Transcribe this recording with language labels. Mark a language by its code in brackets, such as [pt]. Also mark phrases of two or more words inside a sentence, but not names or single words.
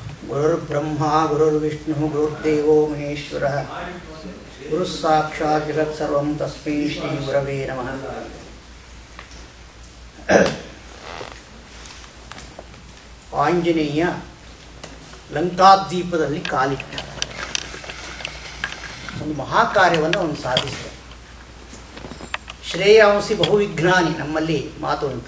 [sa] ಗುರುರ್ಬ್ರಹ್ಮ ಗುರುರ್ವಿಷ್ಣು ಗುರುರ್ದೇವೋ ಮಹೇಶ್ವರ ಗುರುಃ ಸಾಕ್ಷಾತ್ ಜಗತ್ಸರ್ವಂ ತಸ್ಮೈ ಶ್ರೀ ಗುರವೇ ನಮಃ. [kn] ಆಂಜನೇಯ ಲಂಕಾದ್ವೀಪದಲ್ಲಿ ಕಾಲಿಟ್ಟ ಒಂದು ಮಹಾಕಾರ್ಯವನ್ನು ಅವನು ಸಾಧಿಸಿದ. [sa] ಶ್ರೇಯಾಂಸಿ ಬಹುವಿಘ್ನಾನಿ [kn] ನಮ್ಮಲ್ಲಿ ಮಾತು ಉಂಟು.